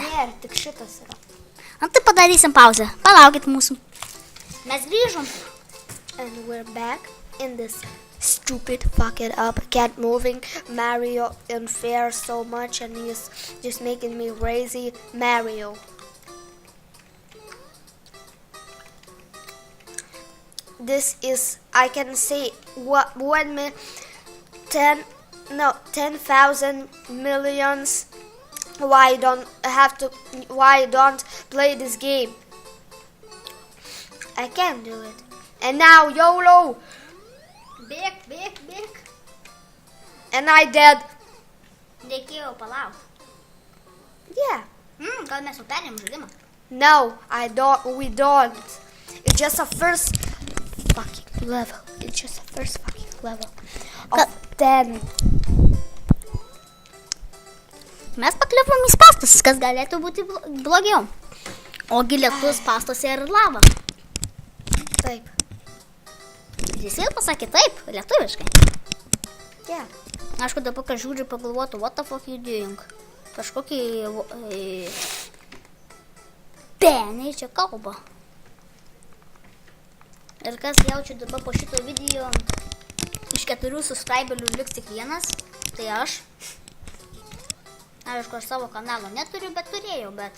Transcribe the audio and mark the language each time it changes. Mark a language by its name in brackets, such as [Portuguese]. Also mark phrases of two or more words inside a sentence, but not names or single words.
[Lithuanian] Ne, tik šitas yra. Tai padarysim pauzę. Palaukit mūsų. Mes grįžom. [English] And we're back in this stupid fuck it up cat moving Mario unfair so much and he's just making me crazy Mario. This is, I can say, 10,000 millions. Why don't play this game? I can't do it. And now YOLO. [Lithuanian] Bėk. [English] And I dead. [Lithuanian] Reikėjo palaukti. [English] Yeah. [Lithuanian] Gal mes jau perėm žaidimą? [English] No, we don't. It's just a first fucking level. It's just a first fucking level. Of 10. [Lithuanian] Mes pakliuvom į spąstus, kas galėtų būti blogiau. Ogi lietus spąstuose ir lava. Taip. Jis vėl pasakė taip, lietuviškai. Yeah. Aišku, dabar, kai žiūri, pagalvotų, [English] what the fuck you doing? [Lithuanian] Kažkokį... Peniai čia kalba. Ir kas jaučia dabar po šito video, iš 4 subscriberių liks tik vienas, tai aš. Aišku, aš savo kanalo neturiu, bet turėjau, bet...